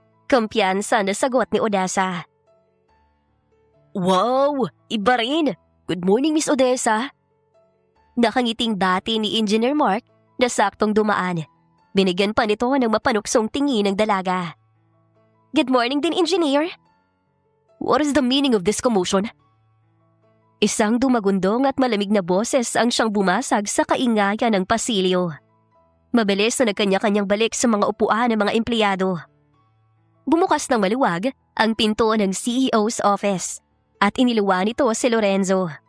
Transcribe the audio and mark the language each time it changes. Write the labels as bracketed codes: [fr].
[tl] Kumpiyansa na sagot ni Odessa. Wow! Iba rin! [en] Good morning, Miss Odessa. [tl] Nakangiting bati ni Engineer Mark na saktong dumaan. Binigyan pa nito ng mapanuksong tingin ng dalaga. [en] Good morning din, Engineer. What is the meaning of this commotion? [tl] Isang dumagundong at malamig na boses ang siyang bumasag sa kaingayan ng pasilyo. Mabilis na nagkanya-kanyang balik sa mga upuan ng mga empleyado. Bumukas ng maluwag ang pinto ng CEO's office at iniluwa nito si Lorenzo.